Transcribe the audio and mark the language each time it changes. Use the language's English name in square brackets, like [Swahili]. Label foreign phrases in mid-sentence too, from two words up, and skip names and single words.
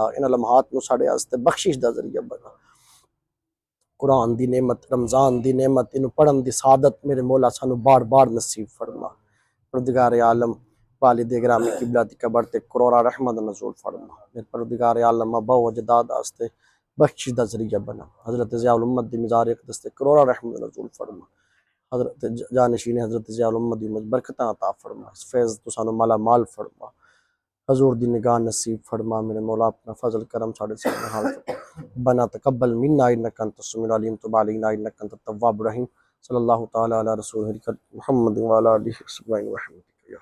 [Punjabi] اِنہاں لمحات نوں ساڈے واسطے بخشش دا ذریعہ بنا۔ قرآن دی نعمت، رمضان دی نعمت، اِنہوں پڑھن دی سعادت میرے مولا سانوں بار بار نصیب فرما. پروردگار عالم والد گرامی قبلہ دی قبر تے کروڑاں رحمت نزول فرما. میرے پروردگار عالم آبا و اجداد واسطے بخشش دا ذریعہ بنا. حضرت ضیاء الامت دی مزار اقدس تے کروڑاں رحمت نزول فرما. حضرت جانشین حضرت ضیاء الامت دی برکتاں عطا فرما. اس فیض توں سانوں مالا مال فرما. حضور دی نگاہ نصیب فرما. میرے مولا اپنا فضل کرم ساڈے شاملِ حال فرما. [Arabic] بنا تقبل منا إنك أنت السميع العليم تب علينا إنك أنت التواب الرحيم. صلى الله تعالى على رسول محمد و على آله و صحبه و سلم.